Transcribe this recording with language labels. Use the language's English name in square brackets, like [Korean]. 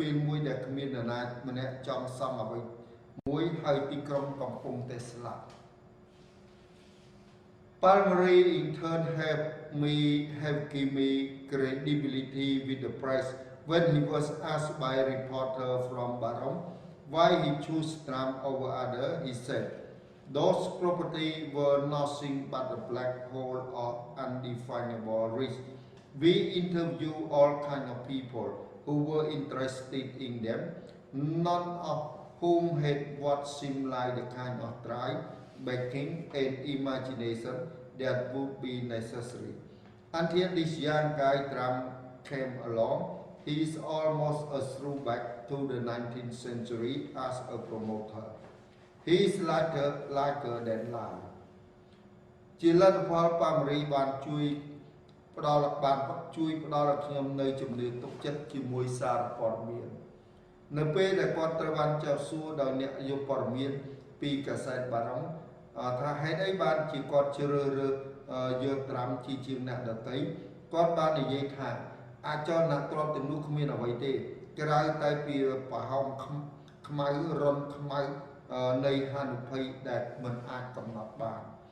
[Khmer] មួយដែលគ្មាននរណាម្នាក់ចង់សង់អ្វីមួយហើយទីក្រុងកំពុងតែស្លាប់ [English] Palmieri in turn have given me credibility with the press when he was asked by a reporter from Barong why he chose Trump over other. He said, those properties were nothing but a black hole of undefinable risk. We interviewed all kinds of people who were interested in them, none of whom had what seemed like the kind of drive, backing, and imagination that would be necessary. Until this young guy Trump came along, he is almost a throwback to the 19th century as a promoter. He is lighter than life. [Khmer] ជាលទ្ធផលប៉ាមេរីបានជួយផ្ដល់ឲ្យខ្ញុំនៅជំនឿទុកចិត្តជាមួយសារព័ត៌មាននៅពេលដែលគាត់ត្រូវបានចោទសួរដោយអ្នកយកព័ត៌មានពីកាសែតបារុងថាហេតុអីបានជាគាត់ជ្រើសរើសយកត្រាំជាជាងអ្នកដទៃគាត់បាននិយាយថាអាចលនទ្រព្យទាំងនោះគ្មានអ្វីទេក្រៅតែពីប្រហោងខ្មៅរនខ្មៅនៃហានិភ័យដែលមិនអាចកំណត់បាន